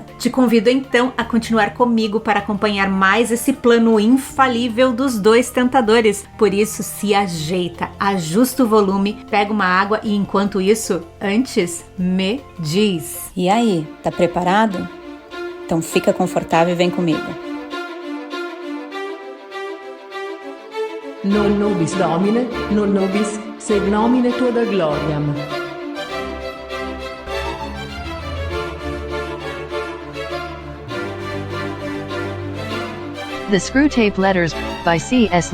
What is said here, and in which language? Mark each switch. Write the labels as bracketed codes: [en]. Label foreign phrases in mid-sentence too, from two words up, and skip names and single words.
[pt] Te convido então a continuar comigo para acompanhar mais esse plano infalível dos dois tentadores. Por isso, se ajeita, ajusta o volume, pega uma água e, enquanto isso, antes, me diz. E aí, tá preparado? Então fica confortável e vem comigo. [la] Non nobis Domine, non nobis sed nomine tua da gloriam. [en] The Screwtape Letters, by C.S.